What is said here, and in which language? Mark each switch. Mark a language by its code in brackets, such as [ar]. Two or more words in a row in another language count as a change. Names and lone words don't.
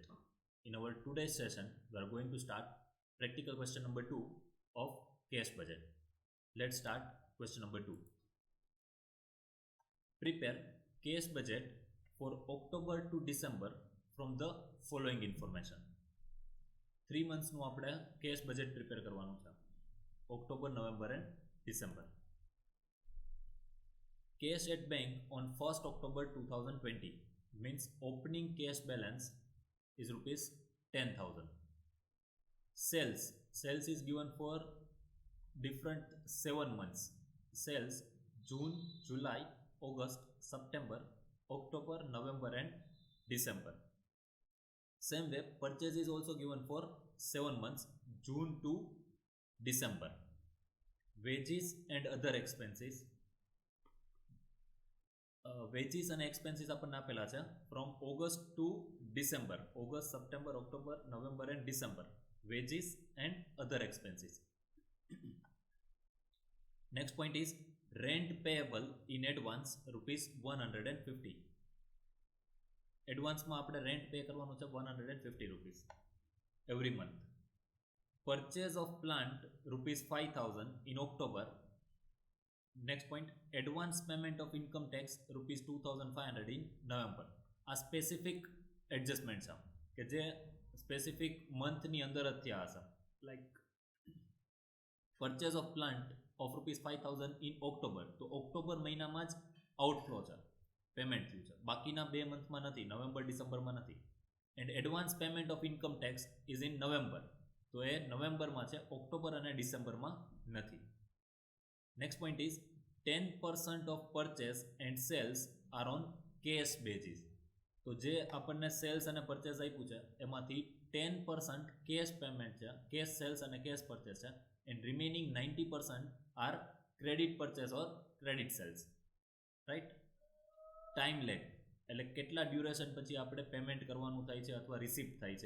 [en] In our today's session, we are going to start practical question number 2 of case budget. Let's start question number 2. Prepare case budget for October to December from the following information. [gu] 3 months નું આપણે [en] case budget [gu] prepare કરવાનું છે. [en] October, November and December. Cash at bank on 1st October 2020 means opening cash balance is rupees 10,000. Sales is given for different 7 months. Sales June, July, August, September, October, November and December. Same way, purchase is also given for 7 months, June to December. Wages and other expenses. Wages and expenses [gu] આપણને આપેલા છે [en] from August to December. August, September, October, November and December. Wages and other expenses. Next point is rent payable in advance rupees 150. [gu] Advance માં આપણે [en] rent pay [gu] કરવાનું છે [en] 150 rupees every month. Purchase of plant rupees 5,000 in October. Next point, advance payment of income tax rupees 2,500 in November. [gu] આ [en] specific adjustment [gu] છે કે જે સ્પેસિફિક મંથની અંદર જ થયા હશે. [en] like purchase of plant of rupees 5,000 in October, [gu] તો ઓક્ટોબર મહિનામાં જ આઉટફ્લો છે, પેમેન્ટ થયું છે, બાકીના 2 મંથમાં નથી, નવેમ્બર ડિસેમ્બરમાં નથી. [en] and advance payment of income tax is in November, [gu] તો એ નવેમ્બરમાં છે, ઓક્ટોબર અને ડિસેમ્બરમાં નથી. [en] Next point is 10% of purchase and sales are on cash basis. [gu] તો જે આપણને સેલ્સ અને પરચેસ આપ્યું છે એમાંથી 10% [en] cash payment [gu] છે, [en] cash sales [gu] અને [en] cash purchase [gu] છે, [en] and remaining 90% are credit purchase or credit sales. [gu] રાઈટ. [en] time lag [gu] એટલે કેટલા ડ્યુરેશન પછી આપણે પેમેન્ટ કરવાનું થાય છે અથવા રિસીપ્ટ થાય છે.